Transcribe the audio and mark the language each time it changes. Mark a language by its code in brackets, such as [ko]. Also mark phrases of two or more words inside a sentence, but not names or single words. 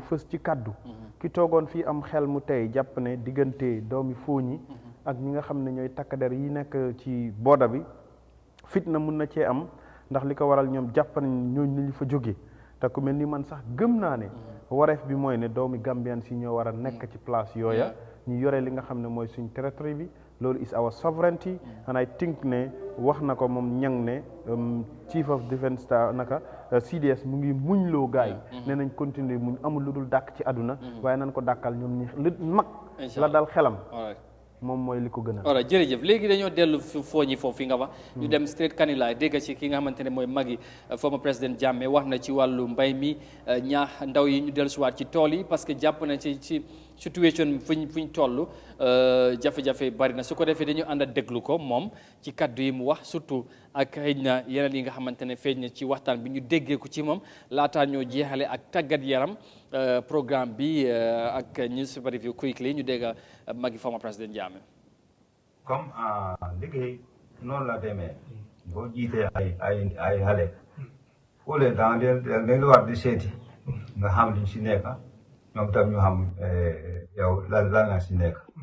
[wo] fës ci kàddu ki toogoon fii am xel mu tey jàpp ne diggante doomi fooñi ak ñi nga xam ne ñooy takkader yi nekk ci booda bi fitna mun na cee am ndax li ko waral ñoom jàpp nañ ñooñu nañu fa jóge te ku mel ni man sax gëm naa ne wareef bi mooy ne doomi Gambian si ñoo war a nekk ci place yooya ñu yore li nga xam ne mooy suñ territory bi loolu [en] is our sovereignty and I think [wo] ne wax na ko moom ñang ne [en] chief of defence staff [wo] naka CDS mu ngi muñ loo gaay ne nañ continuer muñ amul lu dul dàkk ci àdduna waaye nañ ko dàkkal ñoom ñi li mag la dal xelam moom mooy li ko gën a. voilà jërëjëf léegi dañoo dellu fooñi foofu fi nga wax. ñu dem straight Kanilai dégg ci ki nga xamante ne mooy magi former président Jammeh wax na ci wàllu mbay mi ñaax ndaw yi ñu dellusiwaat ci tool yi parce que jàpp na ci situation fuñ toll jafe-jafe bari na su ko defee dañu ànd a déglu ko moom ci kaddu yi mu wax surtout ak xëy na yeneen yi nga xamante ne feeñ na ci waxtaan bi ñu déggee ko ci moom laataa ñoo jeexale ak tàggat yaram programme bi ak [en] newspaper review quickly [wo] ñu dégg magi former président Jammeh. comme liggéey noonu la demee boo jiitee ay xale foo leen da nga war di seeti nga xam liñ si nekk ñoom tam ñu xam yow lan la si nekk